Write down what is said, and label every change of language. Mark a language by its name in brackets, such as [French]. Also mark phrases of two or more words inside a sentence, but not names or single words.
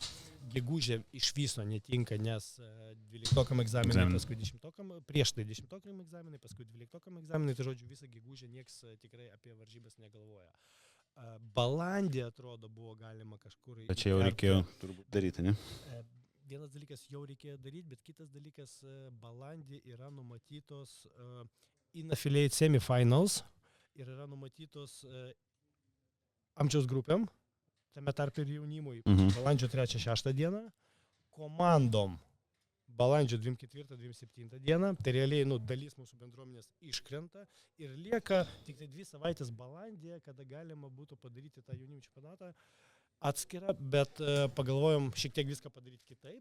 [Lithuanian] Gegužė iš viso netinka, nes 12 egzaminai, paskui 10, prieš tai 10 egzaminai, paskui 12 egzaminai, tai žodžiu visą gegužę nieks tikrai apie varžybas negalvoja. Balandį, atrodo, buvo galima kažkur... Čia jau reikėjo turbūt daryti, ne? Vienas dalykas jau reikėjo daryti, bet kitas dalykas, balandį yra numatytos [English] in-affiliate semifinals [Lithuanian] ir yra numatytos amžiaus grupėm, tame tarp ir jaunimui, balandžio 3-6 dieną, komandom balandžio 24-27 dieną, tai realiai dalis mūsų bendruomenės iškrenta ir lieka tik tai 2 savaitės balandėje, kada galima būtų padaryti tą jaunimo čempionatą atskirą, bet pagalvojom šiek tiek viską padaryti kitaip.